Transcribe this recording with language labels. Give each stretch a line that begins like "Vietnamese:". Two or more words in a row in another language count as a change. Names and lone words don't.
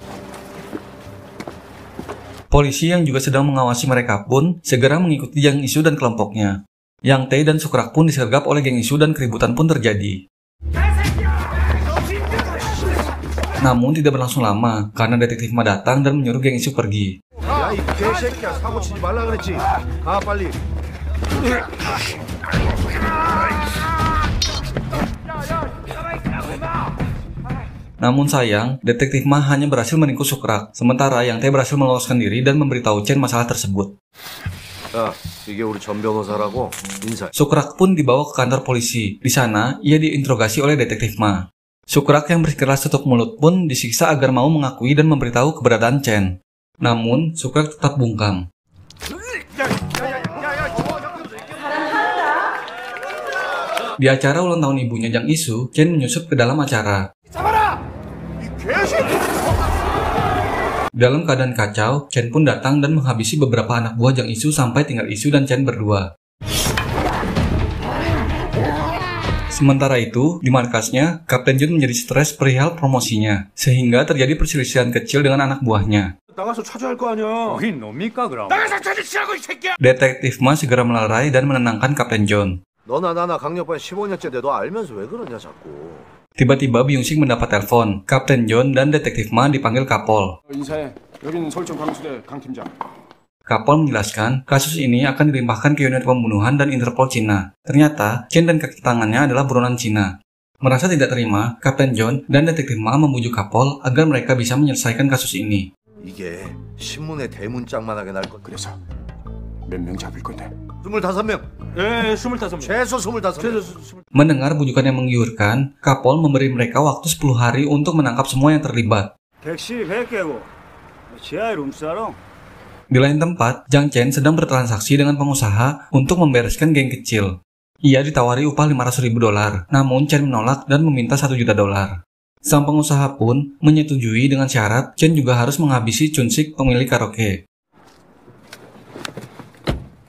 Indonesian: Polisi yang juga sedang mengawasi mereka pun segera mengikuti Jang Isu dan kelompoknya. Yang Tae dan Sukrak pun disergap oleh geng Isu dan keributan pun terjadi. Namun tidak berlangsung lama, karena detektif Ma datang dan menyuruh geng Isu pergi.
Korean: 야, 이 개새끼야. 사고 치지 말라 그랬지. 가 빨리.
Indonesian: Namun sayang, detektif Ma hanya berhasil meringkus Sukrak, sementara Yang Tae berhasil meloloskan diri dan memberitahu Chen masalah tersebut.
Korean: 야, 이게 우리 전 변호사라고 인사.
Indonesian: Sukrak pun dibawa ke kantor polisi. Di sana, ia diinterogasi oleh detektif Ma. Sukrak yang bersikeras tutup mulut pun disiksa agar mau mengakui dan memberitahu keberadaan Chen. Namun, Sukrak tetap bungkam. Di acara ulang tahun ibunya Jang Isu, Chen menyusup ke dalam acara. Dalam keadaan kacau, Chen pun datang dan menghabisi beberapa anak buah Jang Isu sampai tinggal Isu dan Chen berdua. Sementara itu, di markasnya, Kapten Jun menjadi stres perihal promosinya, sehingga terjadi perselisihan kecil dengan anak buahnya.
Korean: 나가서 차지할 거 아니야. 여긴 뭡니까 그럼?
Indonesian: Detektif Ma segera melerai dan menenangkan Kapten John.
Korean: 너나 나나 강력반 15년째 너 알면서 왜 그러냐 자꾸.
Indonesian: Tiba-tiba Byung-sik mendapat telepon. Kapten John dan Detektif Ma dipanggil Kapol.
Korean: 인사해. 여기는 서울청 강수대 강 팀장.
Indonesian: Kapol menjelaskan, kasus ini akan dilimpahkan ke unit pembunuhan dan Interpol Cina. Ternyata, Chen dan kaki tangannya adalah buronan Cina. Merasa tidak terima, Kapten John dan Detektif Ma membujuk Kapol agar mereka bisa menyelesaikan kasus ini.
Korean: 이게 신문에 대문짝만하게 날 것. 그래서 몇 명 잡을 건데? 25명. 예, 25명. 최소 25명.
Indonesian: Mendengar bujukan yang menggiurkan, Kapol memberi mereka waktu 10 hari untuk menangkap semua yang terlibat.
Korean: 백시 100개고 지하에 룸사롱.
Indonesian: Di lain tempat, Jang Chen sedang bertransaksi dengan pengusaha untuk membereskan geng kecil. Ia ditawari upah $500.000, namun Chen menolak dan meminta $1 juta. Sang pengusaha pun menyetujui dengan syarat Chen juga harus menghabisi Chun-sik pemilik karaoke.